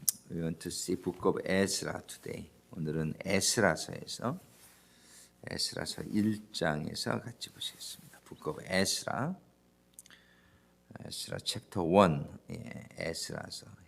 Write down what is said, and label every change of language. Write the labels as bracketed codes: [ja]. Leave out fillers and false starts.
[en] We want to see Book of Ezra today. [ko] 오늘은 에스라서에서 1장에서 같이 보시겠습니다. [en] Book of Ezra, chapter 1, 에스라서.